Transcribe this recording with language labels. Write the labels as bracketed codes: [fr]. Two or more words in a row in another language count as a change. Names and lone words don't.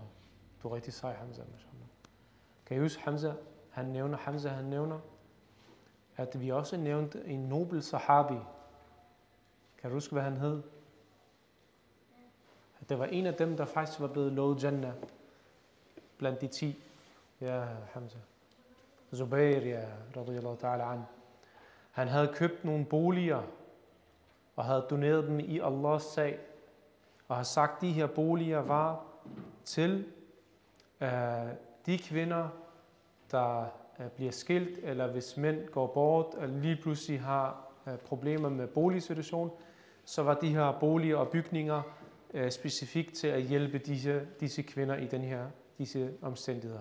[da] Du er rigtig sej, Hamza, mashallah. Kan I huske, Hamza nævner, at vi også nævnte en nobel sahabi. Kan du huske, hvad han hed? Det var en af dem, der faktisk var blevet lovet Jannah blandt de 10. Ja, Hamza. [ar] Zubair, ja, رضي الله تعالى عن. [da] Han havde købt nogle boliger og havde doneret dem i Allahs sag og har sagt, at de her boliger var til de kvinder, der bliver skilt, eller hvis mænd går bort og lige pludselig har problemer med boligsituation, så var de her boliger og bygninger specifikt til at hjælpe disse kvinder i disse omstændigheder.